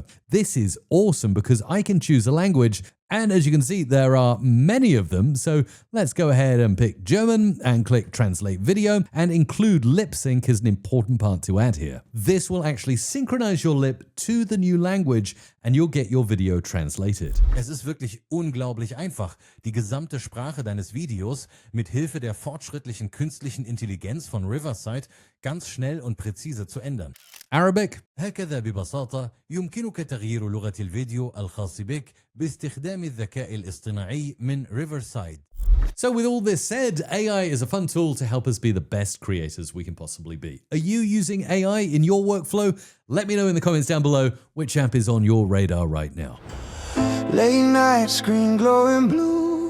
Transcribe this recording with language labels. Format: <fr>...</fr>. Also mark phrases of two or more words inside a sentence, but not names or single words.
<en>This is awesome because I can choose a language, and as you can see, there are many of them. So let's go ahead and pick German and click Translate Video and include lip sync as an important part to add here. This will actually synchronize your lip to the new language and you'll get your video translated.</en> <de>Es ist wirklich unglaublich einfach, die gesamte Sprache deines Videos mit Hilfe der fortschrittlichen künstlichen Intelligenz von Riverside ganz schnell und präzise zu ändern.</de> <en>Arabic.</en> <ar>هكذا ببساطة يمكنك تغيير لغة الفيديو الخاص بك باستخدام الذكاء الاصطناعي من Riverside.</ar> <en>So with all this said, AI is a fun tool to help us be the best creators we can possibly be. Are you using AI in your workflow? Let me know in the comments down below which app is on your radar right now. Late night, screen glowing blue.</en>